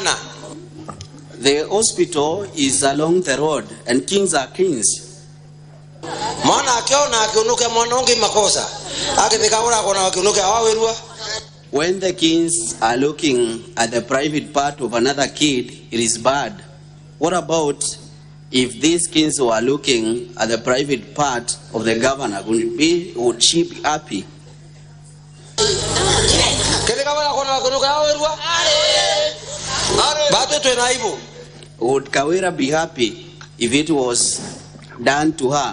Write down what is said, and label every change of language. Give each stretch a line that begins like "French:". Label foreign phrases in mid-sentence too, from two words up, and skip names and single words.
English: The hospital is along the road, and kings are kings.
Meru: Mwana akiona akiunuke mwanongi makosa. Akipikagura kona akiunuke awawirua.
English: When the kids are looking at the private part of another kid, it is bad. What about if these kids were looking at the private part of the governor? Would she be happy? Would Kawira be happy if it was done to her?